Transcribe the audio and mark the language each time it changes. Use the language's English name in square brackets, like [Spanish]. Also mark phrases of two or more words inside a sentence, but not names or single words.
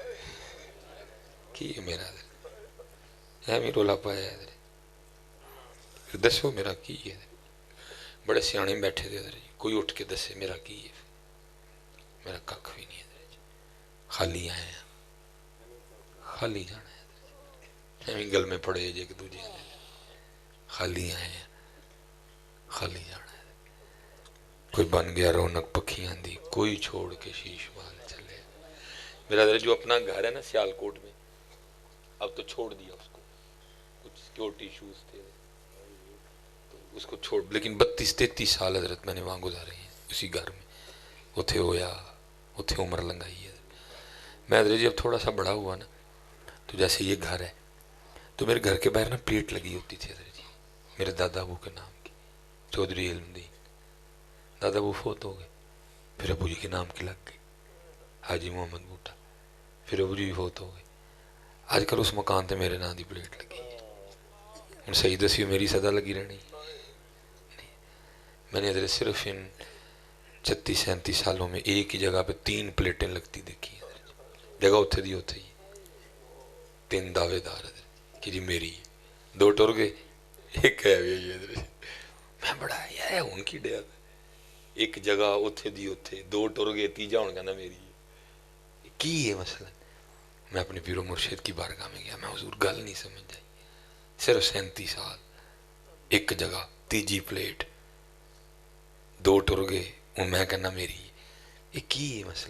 [Punjabi] ہے میرا ایویں رولا پایا ہے پھر دسو میرا کی ہے بڑے سیانے بیٹھے تھے ادھر کوئی اٹھ کے دسے میرا کی ہے میرا کھ بھی نہیں ہے خالی آئے ہیں خالی جانا ہے ایویں گل میں پڑے جے ایک دوجے خالی آئے ہیں خالی جانا ہے کوئی بن گیا رونق پکھیاں دی کوئی چھوڑ کے شیش وال چلے [Urdu] میرا حضرت جو اپنا گھر ہے نا سیالکوٹ میں، اب تو چھوڑ دیا اس کو، کچھ [English] security issues [Urdu] تھے تو اس کو چھوڑ، لیکن 32-33 سال حضرت میں نے وہاں گزارے ہیں اسی گھر میں، [Punjabi] اتھے ہویا اتھے عمر لنگائی ہے۔ [Urdu] میں حضرت جی اب تھوڑا سا بڑا ہوا نا تو جیسے یہ گھر ہے تو میرے گھر کے باہر نا پلیٹ لگی ہوتی تھی حضرت جی میرے دادا ابو کے نام کی، چودھری علم دین۔ دادا ابو فوت ہو گئے، پھر ابو جی کے نام کی لگ گئی حاجی محمد بوٹا، پھر ابو جی بھی فوت ہو گئے۔ [Punjabi] آج کل اس مکان تے میرے نام دی پلیٹ لگی ہے، ہن صحیح دسی میری صدا لگی رہنی۔ [Urdu] میں نے حضرت صرف ان 36-37 سالوں میں ایک ہی جگہ پہ 3 پلیٹیں لگتی دیکھی ہیں، جگہ [Punjabi] اتھے دی اتھے [Urdu] ہی، 3 دعوے دار حضرت کہ جی میری ہے، 2 [Punjabi] ٹر گئے، [Urdu] ایک ہے بھی حضرت۔ [Punjabi] میں بڑا یار ان کی ڈیا ایک جگہ اتھے دی اتھے، 2 ٹر گئے، تیجا ہون کہنا میری ہے، کی ہے مثلا؟ [Urdu] میں اپنے پیر و مرشد کی بارگاہ میں گیا، میں حضور [Punjabi] گل نہیں سمجھ جائی، [Urdu] صرف 37 سال ایک جگہ، تیجی پلیٹ، 2 [Punjabi] ٹر گئے، [Urdu] اور میں کہنا میری ہے، یہ [Punjabi] کی ہے مثلا؟